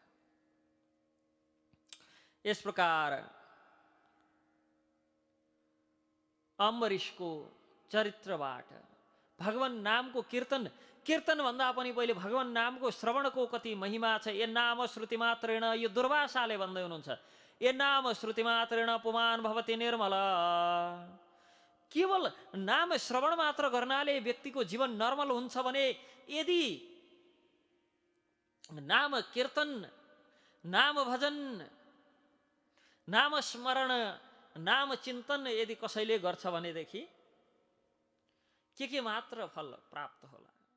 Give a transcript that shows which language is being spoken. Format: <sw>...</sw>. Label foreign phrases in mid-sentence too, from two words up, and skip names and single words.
<ne>यस प्रकार अम्बरीशको चरित्रबाट भगवान नामको कीर्तन भन्दा पनि पहिले भगवान नामको श्रवणको कति महिमा छ।</ne> <sa>ए नाम श्रुति मात्रेण,</sa> <ne>यो दुर्वासाले भन्दै हुनुहुन्छ,</ne> <sa>ए नाम श्रुति मात्रेण पुमान भवति निर्मल।</sa> <ne>केवल नाम श्रवण मात्र गर्नाले व्यक्तिको जीवन नर्मल हुन्छ भने यदि नाम कीर्तन, नाम भजन, नाम स्मरण, नाम चिन्तन यदि कसैले गर्छ भनेदेखि के मात्र फल प्राप्त होला?</ne>